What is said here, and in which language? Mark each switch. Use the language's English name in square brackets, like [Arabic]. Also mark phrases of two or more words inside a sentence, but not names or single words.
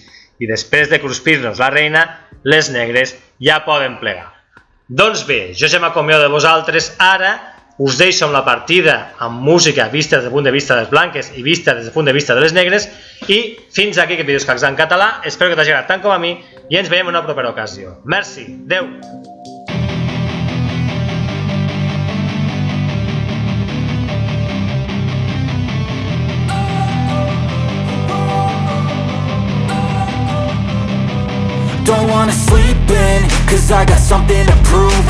[Catalan] I després de cruspir-nos la reina, les negres ja poden plegar. Doncs bé, jo ja m'acomiado de vosaltres, ara us deixo amb la partida amb música vista des del punt de vista de les blanques i vista des del punt de vista de les negres i fins aquí aquest vídeo escacs en català, espero que t'hagi agradat tant com a mi i ens veiem en una propera ocasió. Merci, adeu! [English] Don't wanna sleep in, cause I got something to prove.